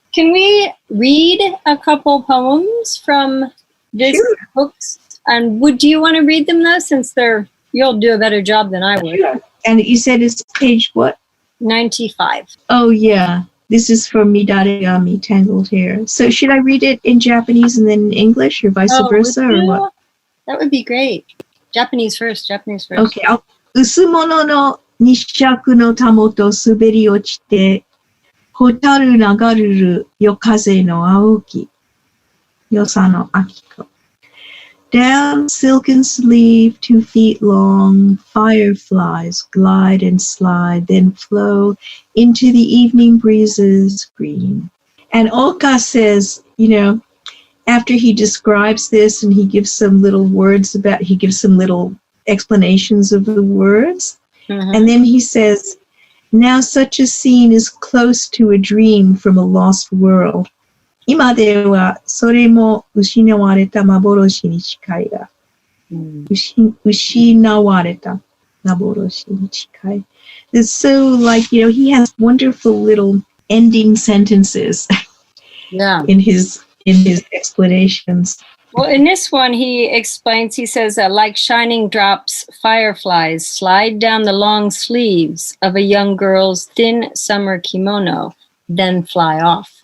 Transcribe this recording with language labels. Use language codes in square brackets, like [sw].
[en] Can we read a couple poems from this books? And do you want to read them though, since you'll do a better job than I would? Sure. And you said it's page what? 95. Oh, yeah. This is from Midaregami, Tangled Hair. So should I read it in Japanese and then in English, or vice versa, or what? That would be great. Japanese first. Okay. [ja] 薄物の日尺のたもと滑り落ちて、蛍流る夜風の青き。 [en] Yosano Akiko. Down silken sleeve, 2 feet long, fireflies glide and slide, then flow into the evening breezes green. And Ōoka says, after he describes this and he gives some little explanations of the words, and then he says, now such a scene is close to a dream from a lost world. [ja] 今ではそれも失われた幻に近いが、失われた幻に近い. [en] It's so he has wonderful little ending sentences in his explanations. Well, in this one, he explains, he says that like shining drops, fireflies slide down the long sleeves of a young girl's thin summer kimono, then fly off.